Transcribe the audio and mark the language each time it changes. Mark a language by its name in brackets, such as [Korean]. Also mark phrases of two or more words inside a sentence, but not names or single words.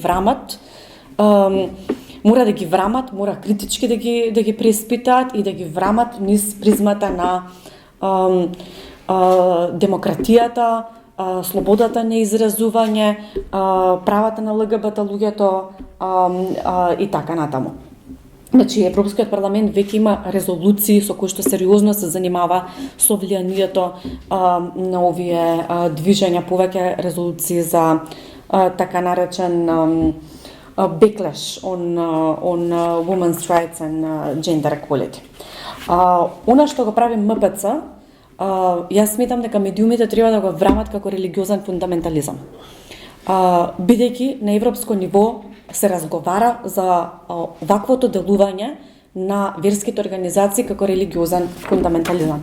[Macedonian] да ги врамат, мора критички да ги преиспитаат и да ги врамат низ призмата на демократијата, слободата на изразување, правата на ЛГБТ луѓето и така натаму. Значи, Европскиот парламент веќе има резолуции со кои што сериозно се занимава со влијанието на овие движења, повеќе резолуции за така наречен [English] backlash on women's rights and gender equality. [Macedonian] Она што го прави МПЦ, јас сметам дека медиумите треба да го врамат како религиозен фундаментализам. Бидејќи на европско ниво се разговара за ваквото делување на верските организации како религиозен фундаментализам.